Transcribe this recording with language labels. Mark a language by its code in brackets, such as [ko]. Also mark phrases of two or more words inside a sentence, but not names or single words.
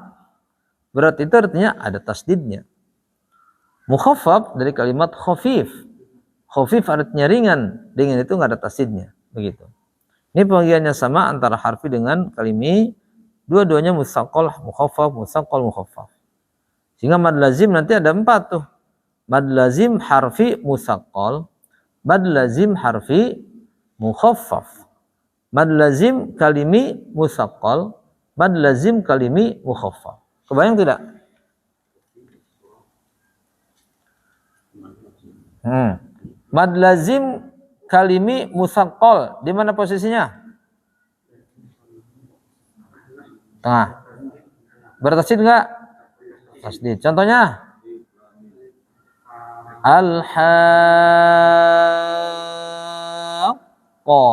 [id] Berat itu artinya ada tasdidnya. Mukhaffaf dari kalimat khafif. Khafif artinya ringan. Ringan itu nggak ada tasdidnya. Begitu. Ini pembagiannya sama antara harfi dengan kalimi. [ar] Dua-duanya مثقل مخفف، مثقل مخفف. [id] Sehingga [ar] مد لازم [id] nanti ada 4 tuh. [ar] مد لازم حرفي مثقل، مد لازم حرفي مخفف، مد لازم كلمي مثقل، مد لازم كلمي مخفف. [id] Kebayang tidak? [ar] مد لازم كلمي مثقل di mana posisinya? [id] Tengah. Bertasydid enggak? Tasydid. Contohnya al-haqqah.